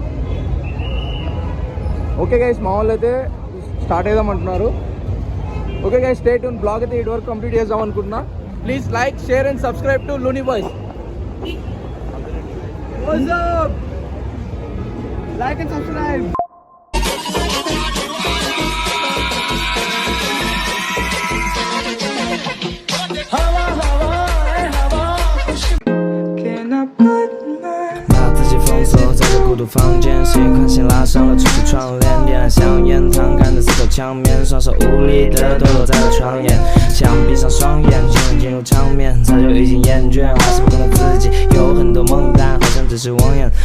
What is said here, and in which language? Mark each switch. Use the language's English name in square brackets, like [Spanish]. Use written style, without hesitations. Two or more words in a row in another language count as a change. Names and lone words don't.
[English] okay guys [Telugu] మా వాళ్ళు అయితే స్టార్ట్ అయిదాం అంటున్నారు. [English] okay guys stay tune. [Telugu] బ్లాగ్ అయితే 8 వరకు కంప్లీట్ చేద్దాం అనుకుంటున్నా. [English] please like, share and subscribe to Loony Boys. like and subscribe. [Chinese] 孤独房间，习惯性拉上了出去窗帘，点燃香烟，躺干的四口墙面，双手无力的堕落在了床沿，想闭上双眼，就能进入场面，早就已经厌倦，还是不同的自己，有很多梦，但好像只是妄言。